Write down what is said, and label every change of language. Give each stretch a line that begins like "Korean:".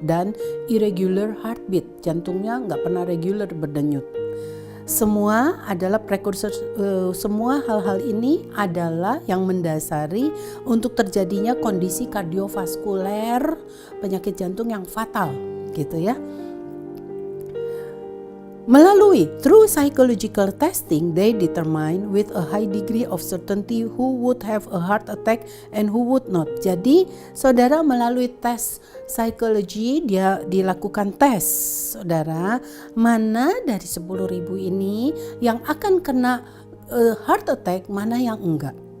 Indonesian: Dan
English: irregular heartbeat,
Indonesian: jantungnya nggak pernah regular berdenyut. Semua adalah prekursor, semua hal-hal ini adalah yang mendasari untuk terjadinya kondisi kardiovaskuler, penyakit jantung yang fatal gitu ya. Melalui
English: through psychological testing, they determine with a high degree of certainty who would have a heart attack and who would not.
Indonesian: Jadi, saudara melalui tes psikologi dia dilakukan tes, saudara, mana dari 10.000 ini yang akan kena heart attack, mana yang enggak.